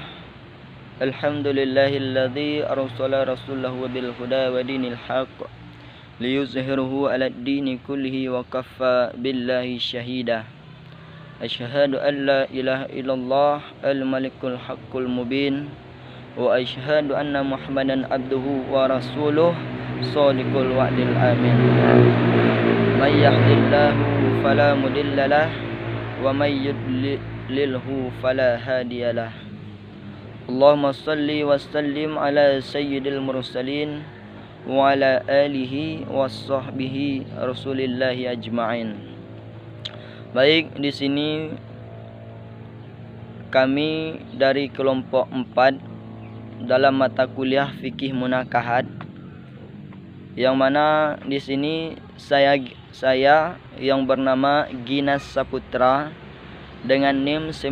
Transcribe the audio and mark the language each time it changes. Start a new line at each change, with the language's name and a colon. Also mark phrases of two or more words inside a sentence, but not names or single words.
Arabic: الحمد لله الذي أرسل رسوله بالهدى ودين الحق ليظهره على الدين كله وكفى بالله شهيدا. أشهد أن لا إله إلا الله الملك الحق المبين وأشهد أن محمدا عبده ورسوله صادق الوعد الأمين. من يهده الله فلا مضل له ومن يضلله فلا هادي له. اللهم صل وسلم على سيد المرسلين وعلى آله وصحبه رسول الله أجمعين.
Indonesian: Baik, di sini kami dari kelompok 4 dalam mata kuliah fikih munakahat, yang mana di sini saya yang bernama Ginas Saputra dengan NIM